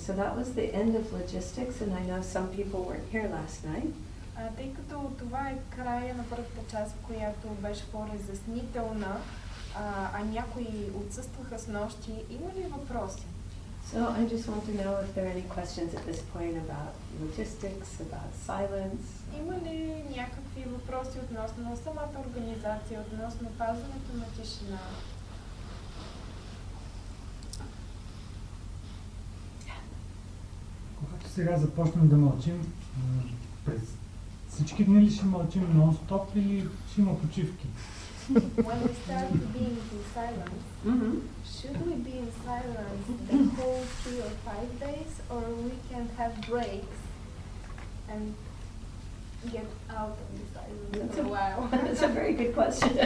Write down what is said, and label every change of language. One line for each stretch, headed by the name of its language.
English: So that was the end of logistics, and I know some people weren't here last night.
Bulgarian: Тъй като това е края на първата част, която беше по-разяснителна, а някои отсъстваха с нощи, има ли въпроси?
English: So I just want to know if there are any questions at this point about logistics, about silence.
Bulgarian: Има ли някакви въпроси относно самата организация, относно пазването на тишина? Когато сега започнем да мълчим, през всички дни ли ще мълчим нон-стоп или ще има почивки?
English: When we start being in silence, should we be in silence the whole 3 or 5 days, or we can have breaks and get out of the silence for a while? That's a very good question.